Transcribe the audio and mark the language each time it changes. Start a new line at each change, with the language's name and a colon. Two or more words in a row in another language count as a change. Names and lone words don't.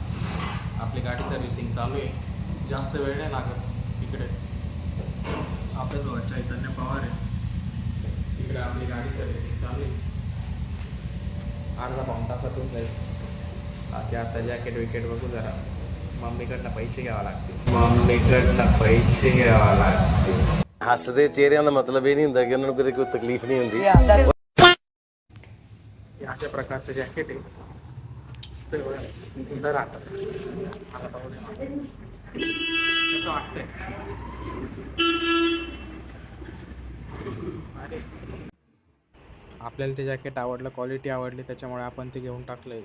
Marathi: आपली गाडी सर्व्हिसिंग चालू आहे, जास्त वेळ नाही लागत. तिकडे आपल्याजवळ चैतन्य पवार आहे, तिकडे आपली गाडी सर्व्हिसिंग चालू आहे. अर्धा पाऊण तासातून जाईल. बाकी आता जॅकेट विकेट बघू जरा. मम्मीकडनं पैसे घ्यावा लागतील.
Punjabi: ਹੱਸਦੇ ਚਿਹਰਿਆਂ ਦਾ ਮਤਲਬ ਇਹ ਨਹੀਂ ਹੁੰਦਾ ਕਿ ਉਹਨਾਂ ਨੂੰ ਕਦੇ ਕੋਈ ਤਕਲੀਫ ਨਹੀਂ ਹੁੰਦੀ।
Marathi: हे अशा प्रकारचं जॅकेट आहे. तर इथं राहतात. मला पाहू दे. कसं वाटतंय? अरे, आपल्याला ते जॅकेट आवडलं, क्वालिटी आवडली, त्याच्यामुळे आपण ते घेऊन टाकलंय.